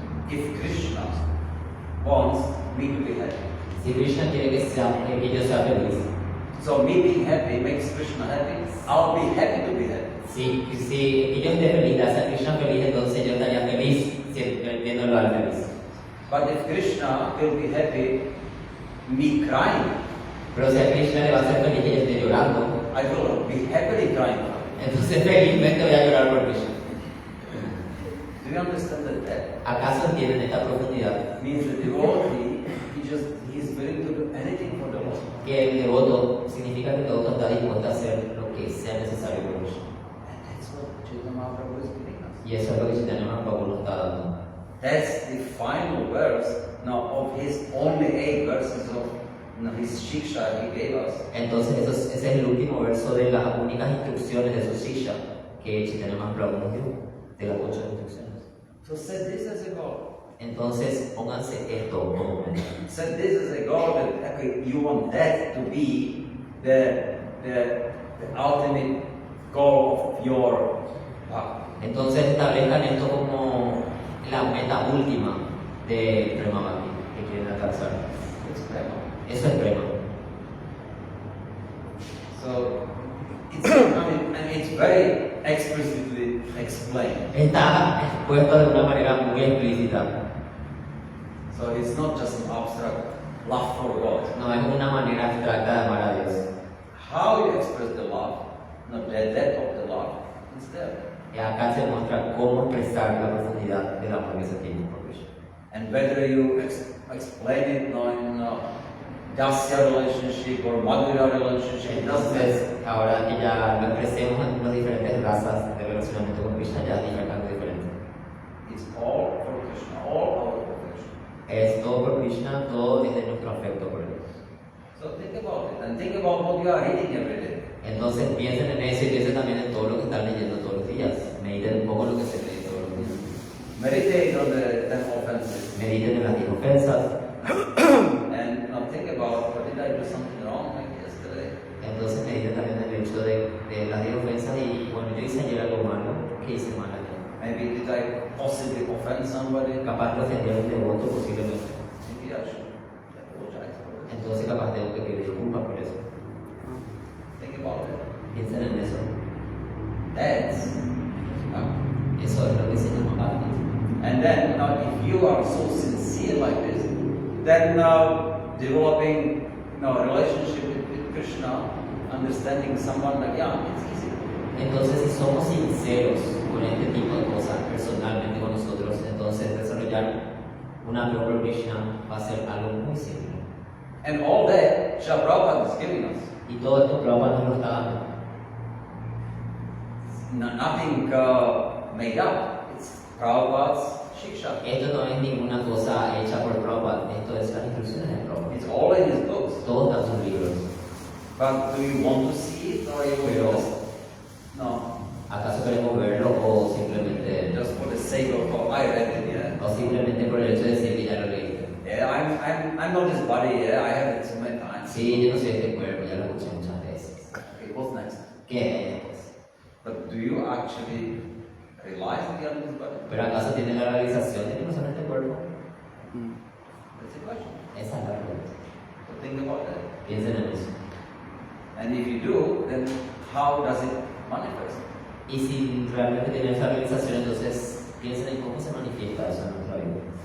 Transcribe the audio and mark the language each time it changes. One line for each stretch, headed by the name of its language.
English: If Krishna wants me to be happy,
Spanish: Si Krishna quiere que yo sea feliz,
English: so me being happy makes Krishna happy, I'll be happy to be happy.
Spanish: si yo esté feliz, hace a Krishna feliz, entonces yo estaría feliz viéndolo al feliz.
English: But if Krishna will be happy, me crying,
Spanish: Pero si a Krishna le va a hacer feliz que yo esté llorando,
English: I will be happily crying.
Spanish: entonces felizmente voy a llorar por Krishna.
English: Do you understand that?
Spanish: ¿Acaso entienden esta profundidad?
English: Means the devotee, he is willing to do anything for the Lord.
Spanish: Que el devoto significa que el devoto está dispuesto a hacer lo que sea necesario por Krishna.
English: And that's what Chaitanya Mahaprabhu is giving us.
Spanish: Y eso es lo que Chaitanya Mahaprabhu nos está dando.
English: That's the final verse of his only 8 verses of his Shiksha he gave us.
Spanish: Entonces ese es el último verso de las únicas instrucciones de su silla que Chaitanya Mahaprabhu nos dio, de las 8 instrucciones.
English: So set this as a goal.
Spanish: Entonces pónganse esto como meta.
English: Set this as a goal that okay, you want that to be the ultimate goal of your bhakti.
Spanish: Entonces establezcan esto como la meta última de Prema Bhakti que quieren alcanzar.
English: It's prema.
Spanish: Eso es Prema.
English: So it's very explicitly explained.
Spanish: Está expuesto de una manera muy explícita.
English: So it's not just an abstract love for God.
Spanish: No es una manera abstracta de amar a Dios.
English: How you express the love, not the depth of the love, is there.
Spanish: Y acá se muestra cómo expresar la profundidad del amor que se tiene por Krishna.
English: And whether you explain it in Dasya relationship or Madhurya relationship, it doesn't matter.
Spanish: Entonces, ahora que ya lo expresemos en las diferentes razas de relacionamiento con Krishna, ya es algo diferente.
English: It's all for Krishna, all our perfection.
Spanish: Es todo por Krishna, todo desde nuestro afecto por Él.
English: So think about it and think about what you are reading every day.
Spanish: Entonces piensen en eso y piensen también en todo lo que están leyendo todos los días. Mediten un poco lo que se lee todos los días.
English: Meditate on the 10 offenses.
Spanish: Mediten en las 10 ofensas.
English: And think about, what did I do something wrong like yesterday?
Spanish: Entonces mediten también en el hecho de las 10 ofensas y bueno, yo hice ayer algo malo. ¿Qué hice mal ayer?
English: Maybe did I possibly offend somebody?
Spanish: Capaz que ofendí a un devoto posiblemente.
English: Maybe I should apologize for it.
Spanish: Entonces capaz tengo que pedir disculpas por eso.
English: Think about it.
Spanish: Piensen en eso.
English: That's
Spanish: Eso es lo que se llama bhakti.
English: And then if you are so sincere like this, then developing relationship with Krishna, understanding someone like it's easy.
Spanish: Entonces, si somos sinceros con este tipo de cosas personalmente con nosotros, entonces desarrollar un apego por Krishna va a ser algo muy simple.
English: And all that Srila Prabhupada is giving us.
Spanish: Y todo esto Prabhupada nos lo está dando.
English: Nothing made up. It's Prabhupada's Shiksha.
Spanish: Esto no es ninguna cosa hecha por Prabhupada, esto es las instrucciones de Prabhupada.
English: It's all in his books.
Spanish: Todos dan sus libros.
English: But do you want to see it or you
Spanish: Pero,
English: just no?
Spanish: ¿acaso queremos verlo o simplemente,
English: Just for the sake of I read it, yeah.
Spanish: o simplemente por el hecho de decir que ya lo leíste?
English: Yeah, I'm not his body, yeah. I have it so many times.
Spanish: Sí, yo no soy este cuerpo, ya lo escuché muchas veces.
English: Okay, what's next?
Spanish: ¿Qué es después?
English: But do you actually realize that you are his body?
Spanish: ¿Pero acaso tiene la realización de que no son este cuerpo?
English: That's the question.
Spanish: Esa es la pregunta.
English: So think about that.
Spanish: Piensen en eso.
English: And if you do, then how does it manifest?
Spanish: Y si realmente tienen esa realización, entonces piensen en cómo se manifiesta eso en nuestra vida.